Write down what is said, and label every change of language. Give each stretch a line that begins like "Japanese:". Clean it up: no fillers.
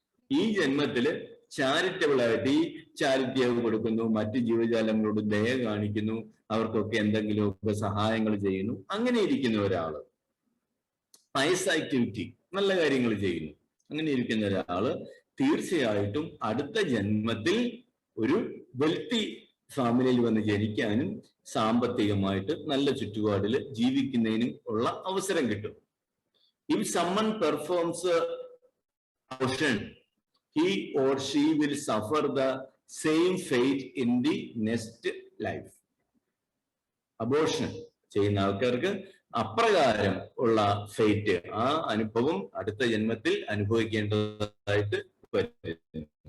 Malayalam: ഈ ജന്മത്തില് ചാരിറ്റബിൾ ആയിട്ട് ഈ ചാരിറ്റി കൊടുക്കുന്നു, മറ്റു ജീവജാലങ്ങളോട് ദയ കാണിക്കുന്നു, അവർക്കൊക്കെ എന്തെങ്കിലുമൊക്കെ സഹായങ്ങൾ ചെയ്യുന്നു, അങ്ങനെ ഇരിക്കുന്ന ഒരാള്, പയസ് ആക്ടിവിറ്റി, നല്ല കാര്യങ്ങൾ ചെയ്യുന്നു, അങ്ങനെ ഇരിക്കുന്ന ഒരാള് തീർച്ചയായിട്ടും അടുത്ത ജന്മത്തിൽ ഒരു വെൽത്തി ഫാമിലിയിൽ വന്ന് ജനിക്കാനും സാമ്പത്തികമായിട്ട് നല്ല ചുറ്റുപാടിൽ ജീവിക്കുന്നതിനും ഉള്ള അവസരം കിട്ടും.
English: If someone performs abortion, he or she will suffer the same fate in the next life.
Malayalam: Abortion ചെയ്യുന്ന ആൾക്കാർക്ക് അപ്രകാരം ഉള്ള ഫേറ്റ്, ആ അനുഭവം അടുത്ത ജന്മത്തിൽ അനുഭവിക്കേണ്ടതായിട്ട് വരുന്നു.